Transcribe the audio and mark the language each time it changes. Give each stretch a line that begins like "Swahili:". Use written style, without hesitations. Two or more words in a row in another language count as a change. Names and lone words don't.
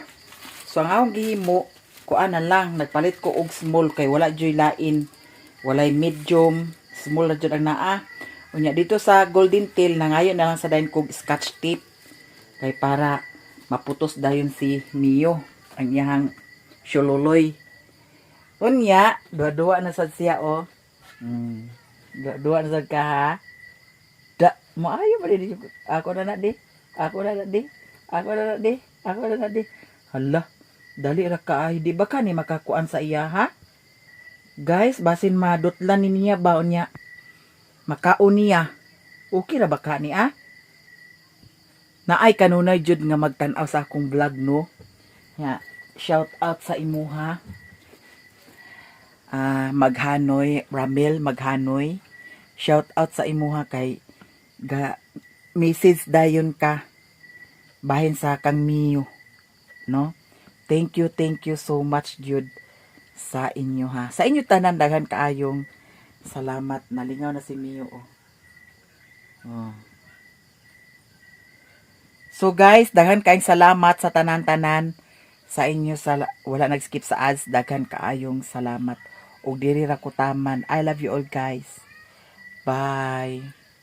Cebuano: So ang akong gihimo, kuan na lang, nagpalit ko og small kay wala joy lain. Walay medium, small na jud ang naa. Unya dito sa Golden Tail nangayon na lang sa dayon kog scotch tape. Kay para maputos dayon si Mio ang iyang syululoy. Unya, dua-dua na sad siya o. Dua-dua na sad ka ha. Maayo ba di? Ako na di. Hala, dali ra ka ay di ba ka ni makakuan sa iya ha? Guys, basin madutlan ni niya ba unya. Makaon niya. Okay ra ba ka ni ah? Naay kanunay jud nga magtan-aw sa akong vlog no.
English: Shout out
Cebuano: sa imuha. Maghanoy, Ramel Maghanoy.
English: Shout out
Cebuano: sa imuha kay message dayon ka bahin sa kang Mio, no?
English: Thank you so much
Cebuano: jud sa inyo ha. Sa inyo tanan daghan kaayong salamat. Nalingaw na si Mio oh.
English: So guys,
Cebuano: daghan kaayong salamat sa tanan-tanan sa inyo wala nag-skip sa ads, daghan kaayong salamat. Og diri ra ko taman.
English: I love you all guys. Bye.